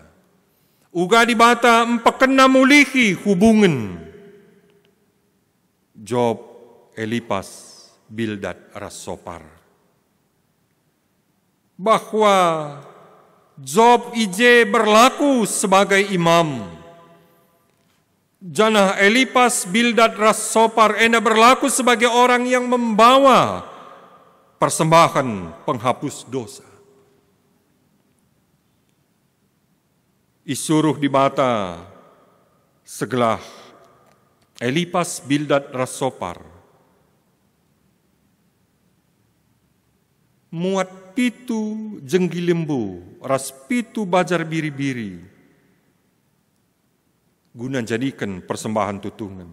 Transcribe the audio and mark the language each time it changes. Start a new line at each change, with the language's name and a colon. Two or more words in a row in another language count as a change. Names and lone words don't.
Batak Karo: Uga di bata empekena mulihi hubungan Job, Elipas, Bildad, Ras-Sopar.
Indonesian: Bahwa Job ije berlaku sebagai imam.
Batak Karo: Janah Elipas,
Indonesian: Bildad, Ras-Sopar enda berlaku sebagai orang yang membawa persembahan penghapus dosa.
Batak Karo: Isuruh di bata segelah Elipas, Bildad, Ras-Sopar muat pitu jenggi lembu, ras pitu bajar biri-biri guna jadikan persembahan tutungan.